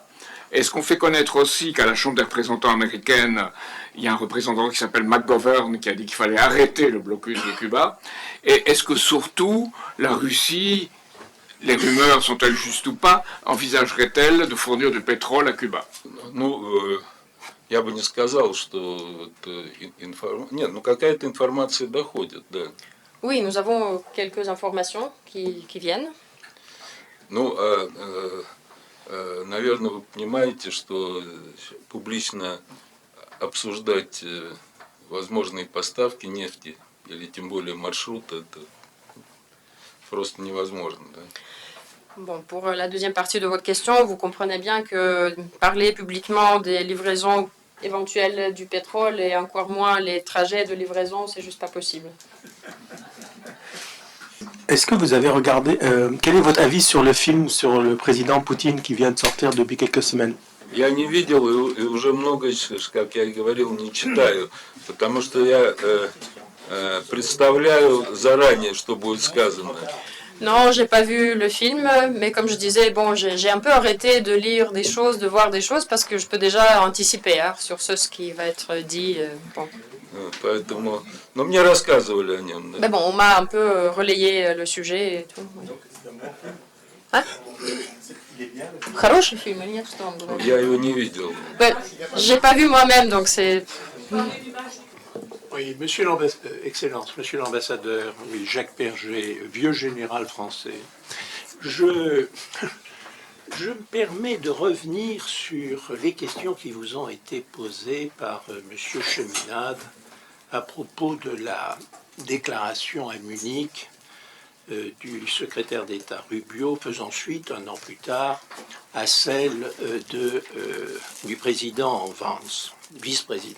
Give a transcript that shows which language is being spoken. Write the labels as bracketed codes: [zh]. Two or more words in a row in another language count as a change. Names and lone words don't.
[fr] Est-ce qu'on fait connaître aussi qu'à la Chambre des représentants américaine, il y a un représentant qui s'appelle McGovern qui a dit qu'il fallait arrêter le blocus de Cuba? Et est-ce que surtout la Russie, les rumeurs sont-elles justes ou pas, envisagerait-elle de fournir du pétrole à Cuba? [ru] Я бы не сказал, что Нет, какая-то информация доходит, да. [fr] Oui, nous avons quelques informations qui viennent. [ru] Наверное, вы понимаете, что публично обсуждать возможные поставки нефти или тем более маршрута, это просто невозможно, да. [fr] Bon, pour la deuxième partie de votre question, vous comprenez bien que parler publiquement des livraisons éventuelles du pétrole et encore moins les trajets de livraison, c'est juste pas possible. Est-ce que vous avez regardé, quel est votre avis sur le film sur le président Poutine qui vient de sortir depuis quelques semaines? [ru] Я не видел и уже много, как я и говорил, не читаю, потому что я представляю заранее, что будет сказано. [fr] Non, j'ai pas vu le film, mais comme je disais, j'ai un peu arrêté de lire des choses, de voir des choses, parce que je peux déjà anticiper sur ce qui va être dit. [ru] Поэтому, но мне рассказывали о нем. Да. [fr] Mais bon, on m'a un peu relayé le sujet et tout. Hein? [ru] Хороший фильм или нет, что он говорит? Я его не видел. [fr] J'ai pas vu moi-même, donc c'est... Oui, Excellence, Monsieur l'ambassadeur, oui, Jacques Perget, vieux général français. Je me permets de revenir sur les questions qui vous ont été posées par Monsieur Cheminade à propos de la déclaration à Munich du secrétaire d'État Rubio, faisant suite un an plus tard à celle du président Vance, vice-président.